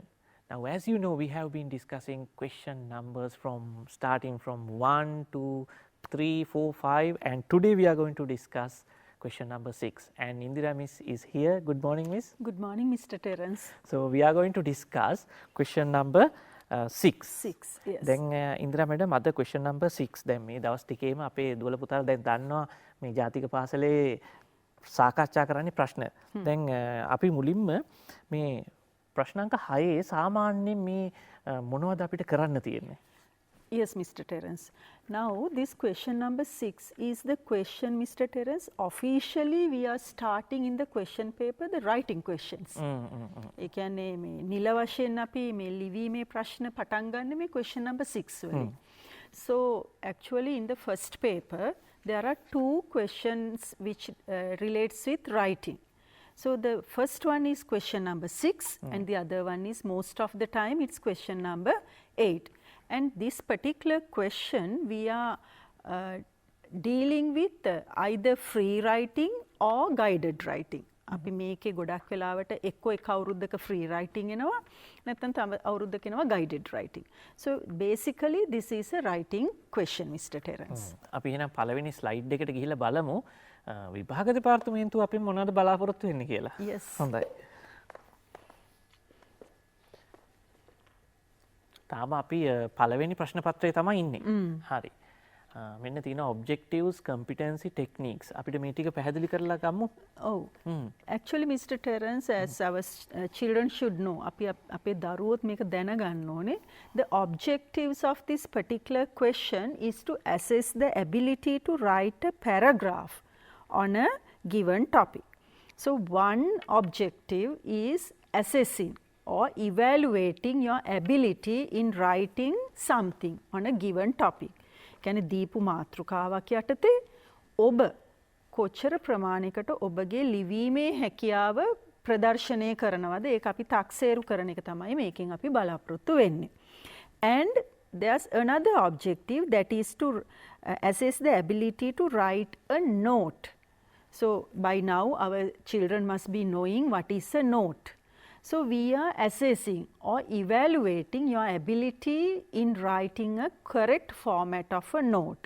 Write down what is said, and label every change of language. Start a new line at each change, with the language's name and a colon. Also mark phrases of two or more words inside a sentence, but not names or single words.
English: Now, as you know, we have been discussing question numbers starting from 1, 2, 3, 4, 5, and today we are going to discuss question number 6. And Indira Miss is here. Good morning, Miss. Good morning, Mr. Terrence. So, we are going to discuss question number 6. 6, yes.
Sinhala: දැන් ඉන්දිරා මැඩම් අද
English: question number 6
Sinhala: දැන් මේ දවස් ටිකේම අපේ දුවල පුතාලා දැන් දන්නවා මේ ජාතික පාසලේ සාකච්ඡා කරන්නේ ප්‍රශ්න. දැන් අපි මුලින්ම මේ ප්‍රශ්නාංක 6 සාමාන්‍යයෙන් මේ මොනවද අපිට කරන්න තියෙන්නේ?
English: Yes, Mr. Terrence. Now, this question number 6 is the question, Mr. Terrence. Officially, we are starting in the question paper the writing questions.
Sinhala: ඒ කියන්නේ මේ නිල වශයෙන් අපි මේ ලිවීමේ ප්‍රශ්න පටන් ගන්න මේ
English: question number 6
Sinhala: වලින්.
English: So, actually in the first paper, there are 2 questions which relates with writing. So, the first one is question number 6 and the other one is most of the time it's question number 8. And this particular question we are dealing with either free writing or guided writing.
Sinhala: අපි මේකේ ගොඩක් වෙලාවට එක්ක එක අවුරුද්දක
English: free writing
Sinhala: එනවා නැත්නම් තව අවුරුද්දක එනවා
English: guided writing. So basically this is a writing question, Mr. Terrence.
Sinhala: අපි එහෙනම් පළවෙනි ස්ලයිඩ් එකට ගිහිල්ලා බලමු විභාග දෙපාර්තමේන්තුව අපෙන් මොනවද බලාපොරොත්තු වෙන්නේ කියලා.
English: Yes.
Sinhala: හොඳයි. තාම අපි පළවෙනි ප්‍රශ්න පත්‍රයේ තමයි ඉන්නේ. හරි. මෙන්න තියෙන
English: objectives, competency, techniques.
Sinhala: අපිට මේ ටික පැහැදිලි කරලා ගමු.
English: Oh. Actually, Mr. Terrence, as our children should know,
Sinhala: අපේ දරුවොත් මේක දැනගන්න ඕනේ.
English: The objectives of this particular question is to assess the ability to write a paragraph on a given topic. So, one objective is assessing or evaluating your ability in writing something on a given topic.
Sinhala: කියන්නේ දීපු මාතෘකාවක් යටතේ ඔබ කොච්චර ප්‍රමාණයකට ඔබගේ ලිවීමේ හැකියාව ප්‍රදර්ශනය කරනවද ඒක අපි තක්සේරු කරන එක තමයි මේකෙන් අපි බලාපොරොත්තු වෙන්නේ.
English: And there's another objective that is to assess the ability to write a note. So by now our children must be knowing what is a note. So we are assessing or evaluating your ability in writing a correct format of a note.